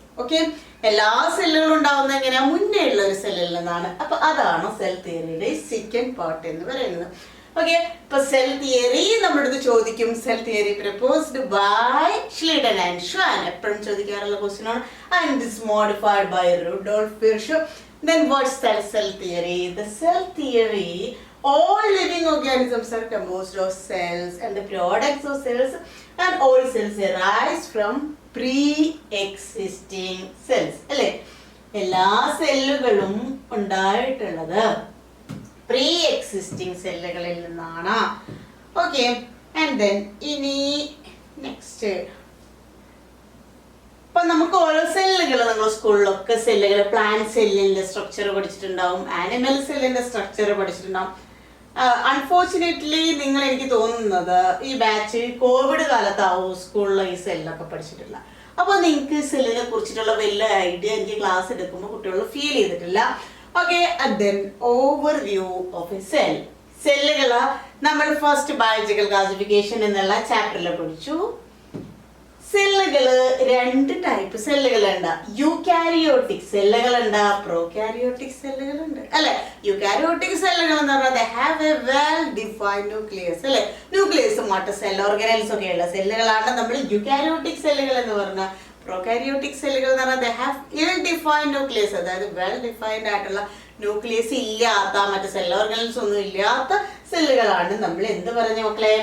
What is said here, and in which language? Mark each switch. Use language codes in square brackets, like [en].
[ml] Okay, എല്ലാ സെല്ലുകളും ഉണ്ടാവുന്ന എങ്ങനെയാ? മുന്നേ ഉള്ള ഒരു സെല്ലിൽ നിന്നാണ്. അപ്പൊ അതാണ് സെൽ തിയറിയുടെ സെക്കൻഡ് പാർട്ട് എന്ന് പറയുന്നത്. ഓക്കെ, ഇപ്പൊ [en] Cell theory നമ്മുടെ അടുത്ത് ചോദിക്കും, cell theory proposed by Schleiden and Schwann. [ml] എപ്പോഴും ചോദിക്കാറുള്ള ക്വസ്റ്റ്യൻ ആണ്. [en] And this modified by Rudolf Virchow. Then what's the cell theory? The cell theory, all living organisms are composed of cells and the products of cells, and all cells arise from pre-existing cells. [ml] അല്ലേ, എല്ലാ സെല്ലുകളും ഉണ്ടായിട്ടുള്ളത് pre existing സെല്ലുകളിൽ നിന്നാണ്. Okay, and then ഇനി next, അപ്പൊ നമുക്ക് ഓരോ സെല്ലുകൾ, നമ്മൾ സ്കൂളിലൊക്കെ സെല്ലുകൾ, പ്ലാന്റ് സെല്ലിന്റെ സ്ട്രക്ചർ പഠിച്ചിട്ടുണ്ടാവും, ആനിമൽ സെല്ലിന്റെ സ്ട്രക്ചർ പഠിച്ചിട്ടുണ്ടാവും. അൺഫോർച്ചുനേറ്റ്ലി നിങ്ങൾ, എനിക്ക് തോന്നുന്നത് ഈ ബാച്ച് കോവിഡ് കാലത്താവും സ്കൂളിൽ ഈ സെല്ലൊക്കെ പഠിച്ചിട്ടില്ല. അപ്പോൾ നിങ്ങൾക്ക് സെല്ലിനെ കുറിച്ചിട്ടുള്ള വലിയ ഐഡിയ എനിക്ക് ക്ലാസ് എടുക്കുമ്പോൾ കുട്ടികൾ ഫീൽ ചെയ്തിട്ടില്ല. Okay, [en] Then overview of a cell. [ml] സെല്ലുകള് നമ്മൾ ഫസ്റ്റ് ബയോളജിക്കൽ ക്ലാസിഫിക്കേഷൻ എന്നുള്ള ചാപ്റ്ററിൽ പഠിച്ചു. സെല്ലുകള് രണ്ട് ടൈപ്പ് സെല്ലുകളുണ്ട്. യൂകാരിയോട്ടിക് സെല്ലുകളുണ്ട്, പ്രോകാരിയോട്ടിക് സെല്ലുകളുണ്ട് അല്ലെ. യൂകാരിയോട്ടിക് സെല്ലുകൾ എന്ന് പറഞ്ഞാൽ [en] they have a well defined nucleus [ml] അല്ലെ. ന്യൂക്ലിയസ് മറ്റ് സെൽ ഓർഗനൽസ് ഒക്കെ ഉള്ള സെല്ലുകളാണ് നമ്മൾ യൂകാരിയോട്ടിക് സെല്ലുകൾ എന്ന് പറഞ്ഞാൽ. പ്രോകാരിയോട്ടിക് സെല്ലുകൾ എന്ന് പറഞ്ഞാൽ [en] they have ill defined nucleus, [ml] അതായത് വെൽ ഡിഫൈൻഡ് ആയിട്ടുള്ള ന്യൂക്ലിയസ് ഇല്ലാത്ത, മറ്റ് സെൽ ഓർഗനൽസ് ഒന്നും ഇല്ലാത്ത സെല്ലുകളാണ് നമ്മൾ എന്ത് പറഞ്ഞ മക്കളെ?